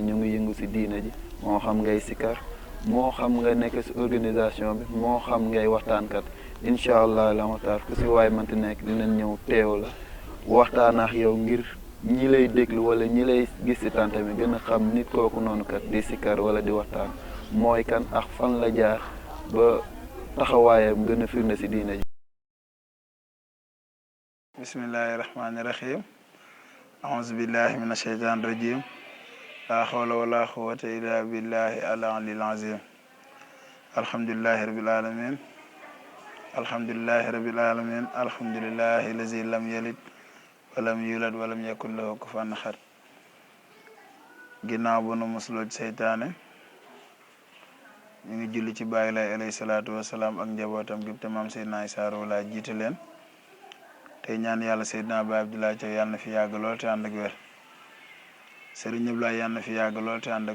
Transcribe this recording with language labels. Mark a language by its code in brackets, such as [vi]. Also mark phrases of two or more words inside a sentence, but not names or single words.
[wo] ñu ngi yëngu si diina ji moo xam ngay sikar moo xam nga nekk si organisation bi moo xam ngay waxtaankat [ar] إن شاء الله [wo] Laye Matar ku si waay mënti nekk dinañ ñëw teew la waxtaan ak yow ngir ñi lay déglu wala ñi lay gis si tante mi gën a xam nit kooku noonu kat di sikar wala di waxtaan mooy kan ak fan la jaar ba taxawaayam gën a firnde si diina ji. [ar] بسم الله الرحمن الرحيم أعوذ بالله من الشيطان الرجيم لا حول ولا قوة إلا بالله العلي العظيم الحمد لله رب العالمين الحمد لله رب العالمين الحمد لله الذي لم يلد ولم يولد ولم يكن له كفوا أحد [wo] ginnaaw ba nu musloo ci seytaane ñu ngi julli ci Baay Laay [ar] عليه الصلاة والسلام [wo] ak njabootam gépp te maam Seydina Issa Rouhou Laye jiite leen tey ñaan yàlla Seydina Baye Abdoulaye Thiaw yàlla na fi yàgg lool te ànd ak wér Serigne Abdoulaye yàlla na fi yàgg lool te ànd